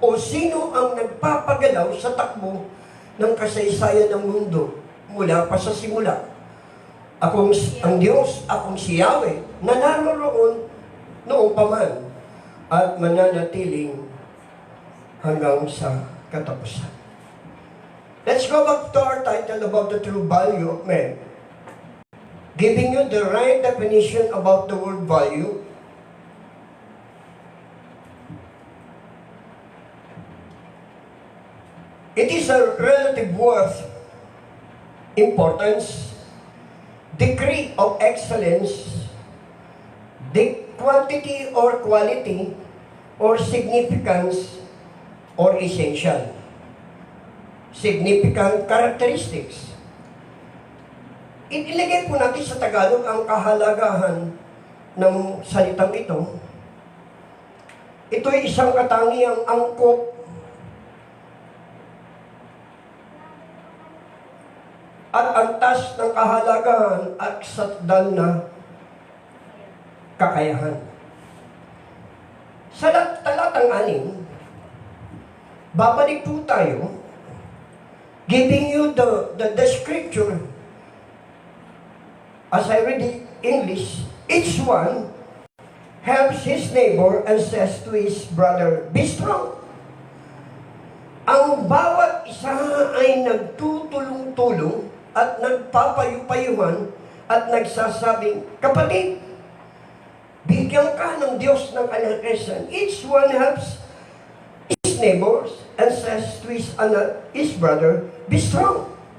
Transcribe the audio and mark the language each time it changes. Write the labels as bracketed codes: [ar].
[tl] O sino ang nagpapagalaw sa takbo ng kasaysayan ng mundo mula pa sa simula? Akong ang Diyos, akong si Yahweh, na naroroon noong paman at mananatiling hanggang sa katapusan. [en] Let's go back to our title about the true value of man. Giving you the right definition about the word value. It is a relative worth, importance, degree of excellence, the quantity or quality, or significance, or essential. Significant characteristics. [tl] Ilagay po natin sa Tagalog ang kahalagahan ng salitang ito. Ito ay isang katangiang angkop at antas ng kahalagahan at sakdal na kakayahan. Sa talatang 6, babalik po tayo, [en] giving you the scripture. As I read in English, each one helps his neighbor and says to his brother, be strong. [tl] Ang bawat isa ay nagtutulong-tulong at nagpapayupayuhan at nagsasabing, kapatid, bigyan ka ng Diyos ng kalakasan. [en] Each one helps his neighbors and says to his brother, be strong.